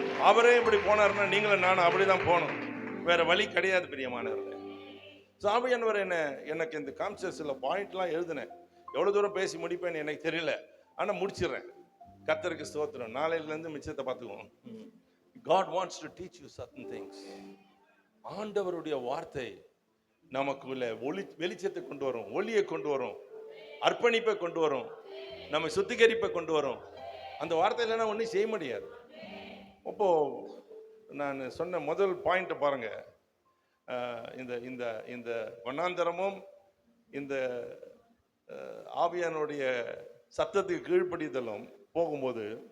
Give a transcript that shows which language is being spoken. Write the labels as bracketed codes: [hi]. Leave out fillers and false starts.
[ta] அவரே இப்படி போனாருன்னா நீங்களும் நானும் அப்படிதான் போனோம், வேற வழி கிடையாது பிரியமானவர்களே. ஆவியானவர் எனக்கு இந்த கான்செப்ட்ல பாயிண்ட்லாம் எழுதினேன். எவ்வளவு தூரம் பேசி முடிப்பேன்னு எனக்கு தெரியல, ஆனா முடிச்சிடுறேன். கர்த்தருக்கு ஸ்தோத்திரம். நாளையில இருந்து மிச்சத்தை பார்த்துக்குவோம். [en] God wants to teach you certain things. [ta] ஆண்டவருடைய வார்த்தை நமக்குள்ள வெளிச்சத்தை கொண்டு வரும், ஒளியை கொண்டு வரும், அர்ப்பணிப்பை கொண்டு வரும், நம்ம சுத்திகரிப்பை கொண்டு வரும். அந்த வார்த்தை இல்லைன்னா ஒன்றும் செய்ய முடியாது. அப்போ நான் சொன்ன முதல் பாயிண்ட் பாருங்க, இந்த இந்த இந்த வண்ணாந்தரமும் இந்த ஆவியானுடைய சத்தத்துக்கு கீழ்ப்படிதலும் போகும்போது